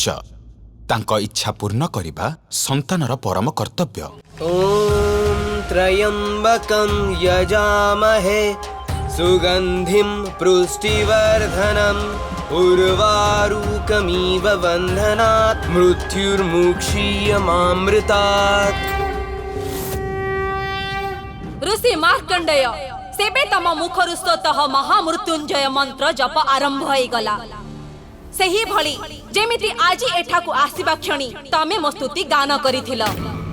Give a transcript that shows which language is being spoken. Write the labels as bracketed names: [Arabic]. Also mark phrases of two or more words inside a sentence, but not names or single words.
[Odia] ତାଙ୍କ ଇଚ୍ଛା ପୂର୍ଣ୍ଣ କରିବା ସନ୍ତାନର ପରମ କର୍ତ୍ତବ୍ୟ। [Sanskrit] ओम त्रयंबकं यजामहे सुगंधिं पुष्टिवर्धनम् उर्वारुकमिव बन्धनात् मृत्युर्मुक्षीयमामृतात्। [Odia] ଋଷି ମାର୍କଣ୍ଡେୟ ସେବେ ତମ ମୁଖରୁ ସ୍ତୋତ୍ର ମହାମୃତ୍ୟୁଞ୍ଜୟ ମନ୍ତ୍ର ଜପ ଆରମ୍ଭ ହୋ ଗଲା। ସେହି ଭଳି ଯେମିତି ଆଜି ଏଠାକୁ ଆସିବା କ୍ଷଣି ତମେ ମୋ ସ୍ତୁତି ଗାନ କରିଥିଲ।